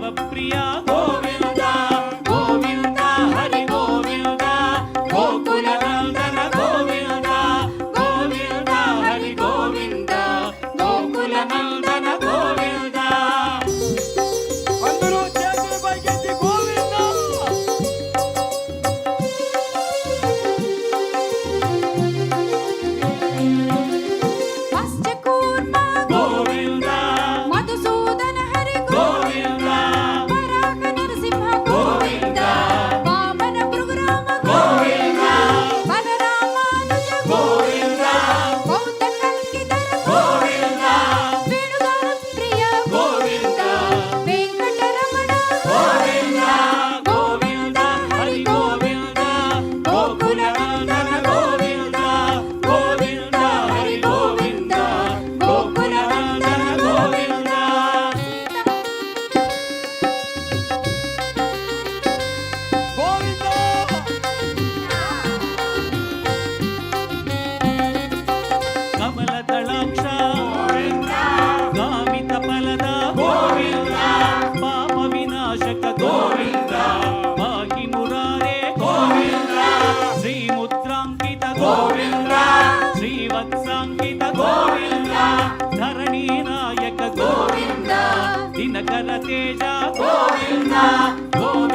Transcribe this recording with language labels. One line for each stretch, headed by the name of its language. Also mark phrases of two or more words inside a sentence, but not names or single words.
Sanskrit: ಪ್ರಿಯ ಗೋವಿಂದ ಗೋವಿಂದ ಹರಿ ಗೋವಿಂದ ಗೋಕುಲ ನಂದನ ಗೋವಿಂದ ಗೋವಿಂದ ಹರಿ ಗೋವಿಂದ ಗೋಕುಲ ನಂದನ ಗೋವಿಂದ.
Telugu: అందరూ చేతులు పైకెత్తి గోవింద
Sanskrit: మత్స్యకూర్మ ಗೋವಿಂದ మధుసూదన హరి ಗೋವಿಂದ వరాహ నరసింహ గోవింద వామన భృగురామ ಗೋವಿಂದ బలరామానుజ ಗೋವಿಂದ బౌద్ధ కల్కిధర ಗೋವಿಂದ వేణుగాన ప్రియ ಗೋವಿಂದ వెంకటరమణ ಗೋವಿಂದ ಗೋವಿಂದ ಹರಿ ಗೋವಿಂದ ಗೋಕುಲ ನಂದನ ಗೋವಿಂದ ಗೋವಿಂದ ಹರಿ ಗೋವಿಂದ ಗೋಕುಲ ನಂದನ ಗೋವಿಂದ. గోవింద ಕಮಲದಳಾಕ್ಷ ಗಾಮಿತ ಫಲದ ಗೋವಿಂದ ಪಾಪ ವಿನಾಶಕ ಗೋವಿಂದ ಭಾಗಿ ಮುರಾರೆ ಗೋವಿಂದ ಶ್ರೀ ಮುದ್ರಾಂಕಿತ ಗೋವಿಂದ ಶ್ರೀವತ್ಸಾಂಕಿತ ಗೋವಿಂದ ಧರಣಿ ನಾಯಕ ಗೋವಿಂದ ದಿನಕರ ತೇಜ ಗೋವಿಂದ